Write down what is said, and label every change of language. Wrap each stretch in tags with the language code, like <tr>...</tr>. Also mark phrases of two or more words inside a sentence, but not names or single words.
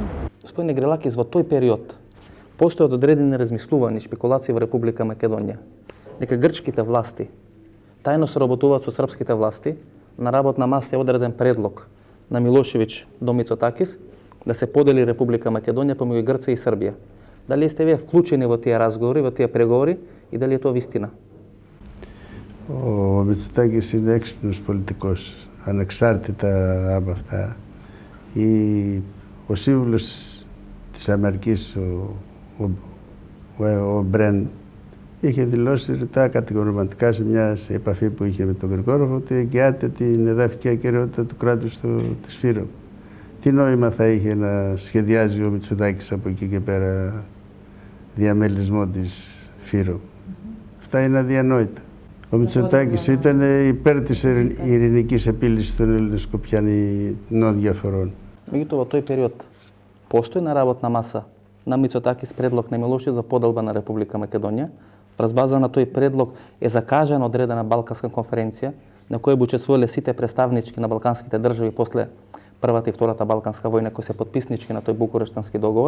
<mk>Господине Грилакис, во тој период постојат одредени размислувања и шпекулации во Република Македонија дека грчките власти тајно соработуваат со српските власти. На работна маса е одреден предлог на Милошевиќ до Мицотакис да се подели Република Македонија помеѓу Грција и Србија. Дали сте вие вклучени во тие разговори, во тие преговори и дали е тоа вистина?</mk> <el>Ο Μητσοτάκης είναι έξυπνος πολιτικός, ανεξάρτητα από αυτά. Ο σύμβουλος της Αμερικής, ο Μπρεν, είχε δηλώσει ρητά κατηγορηματικά σε μια επαφή που είχε με τον Γρηγόροφ ότι εγγυάται την εδαφική ακεραιότητα του κράτους της Φύρομ. Τι νόημα θα είχε να σχεδιάζει ο Μητσοτάκης από εκεί και πέρα διαμελισμό της Φύρομ? Αυτά είναι αδιανόητα. Ο Μητσοτάκης ήταν υπέρ της ειρηνικής επίλυσης των ελληνοσκοπιανών διαφορών.</el> <mk>Меѓутоа, во тој период постои на работна маса на Мицотакис предлог на Милошевиќ за поделба на Република Македонија. Врз база на тој предлог е закажана одредена Балканска конференција на која учествувале сите представнички на балканските држави после Првата и Втората Балканска војна, кои се подписнички на тој Букурештански договор.</mk>